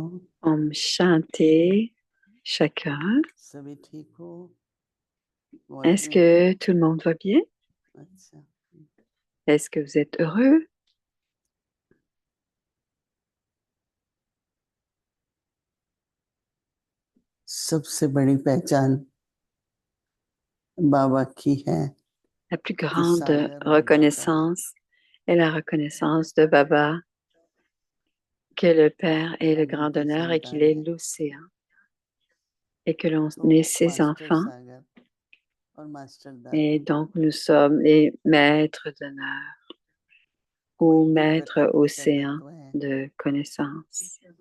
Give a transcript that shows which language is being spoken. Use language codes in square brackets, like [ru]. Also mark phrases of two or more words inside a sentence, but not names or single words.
[hi] ओम शांति, [fr] chacun. [hi] सभी ठीक हो? [fr] Est-ce que tout le monde va bien? [hi] अच्छा। [fr] Est-ce que vous êtes heureux? [hi] सबसे बड़ी पहचान बाबा की है। [fr] La plus grande reconnaissance est la reconnaissance de Baba, que le Père est le grand donneur et qu'il est l'océan, et que l'on est ses enfants, et donc nous sommes les maîtres d'honneur ou maîtres océans de connaissance.